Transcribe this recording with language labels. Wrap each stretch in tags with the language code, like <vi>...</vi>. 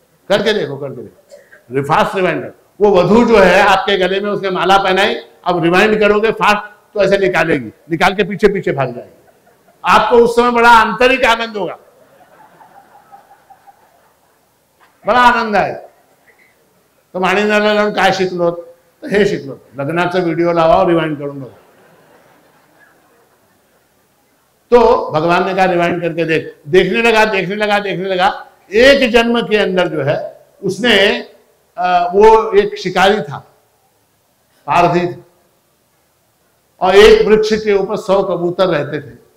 <hi>करके देखो, करके देखो, फास्ट रिवाइंड। वो वधू जो है आपके गले में उसने माला पहनाई, अब रिवाइंड करोगे फास्ट तो ऐसे निकालेगी, निकाल के पीछे पीछे भाग जाएगी। आपको उस समय बड़ा आंतरिक आनंद होगा, बड़ा आनंद आहे।</hi> <mr>तो माणिकनाथला जाऊन काय शिकलो? तर हे शिकलो, लग्नाचा व्हिडिओ लावा, रिवाइंड करून बघा।</mr> <hi>तो भगवान ने कहा रिवाइंड करके देख। देखने लगा, देखने लगा, देखने लगा। एक जन्म के अंदर जो है उसने वो एक शिकारी था, पारधी था, और एक वृक्ष के ऊपर 100 कबूतर रहते थे।</hi>